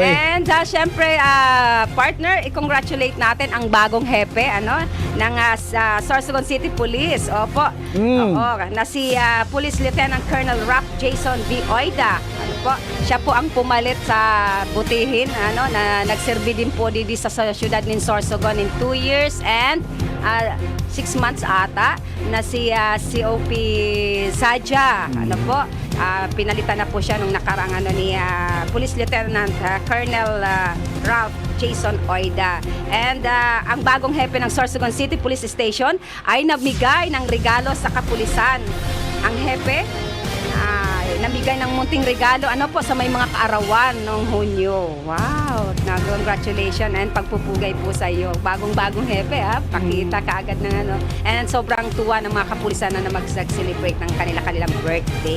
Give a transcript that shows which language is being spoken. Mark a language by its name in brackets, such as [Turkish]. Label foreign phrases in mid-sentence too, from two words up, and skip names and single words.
[Filipino] And syempre, partner, i-congratulate natin ang bagong hepe ng Sorsogon City Police. Opo. Oo, na si Police Lieutenant Colonel Rap Jason V. Oida. Siya po ang pumalit sa butihin na nagserbi din po dito sa syudad ng Sorsogon [English] in 2 years and 6 months [Filipino] ata na si COP Sadja. Pinalitan na po siya nung nakarang ni Police Lieutenant Colonel Ralph Jason Oida. And ang bagong hepe ng Sorsogon City Police Station ay namigay ng regalo sa kapulisan. Ang hepe namigay ng munting regalo sa may mga kaarawan noong Hunyo. Wow! [English] Congratulations and [Filipino] pagpupugay po sa iyo. Bagong-bagong hepe pakita kaagad ng And sobrang tuwa ng mga kapulisan na mag-celebrate ng kanilang birthday.